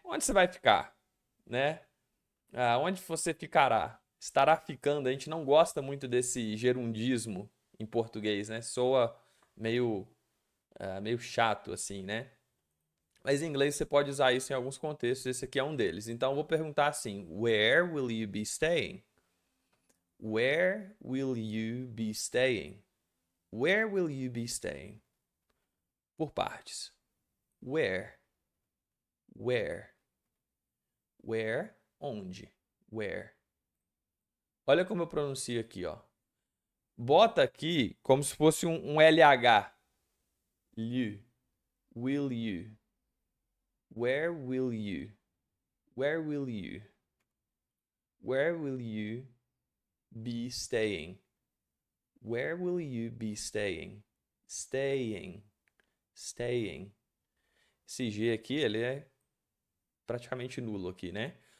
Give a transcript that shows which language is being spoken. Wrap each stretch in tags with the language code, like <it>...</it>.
<pt>Onde você vai ficar? Né? Onde você ficará? Estará ficando. A gente não gosta muito desse gerundismo em português, né? Soa meio chato assim, né? Mas em inglês você pode usar isso em alguns contextos, esse aqui é um deles. Então eu vou perguntar assim:</pt> <en>Where will you be staying? Where will you be staying? Where will you be staying?</en> <pt>Por partes.</pt> <en>Where? Where? Where?</en> <pt>Onde?</pt> <en>Where?</en> <pt>Olha como eu pronuncio aqui, ó. Bota aqui como se fosse um LH.</pt> <en>You. Will you? Where will you? Where will you? Where will you be staying? Where will you be staying? Staying. Staying.</en> <pt>Esse G aqui, ele é praticamente nulo aqui, né?</pt>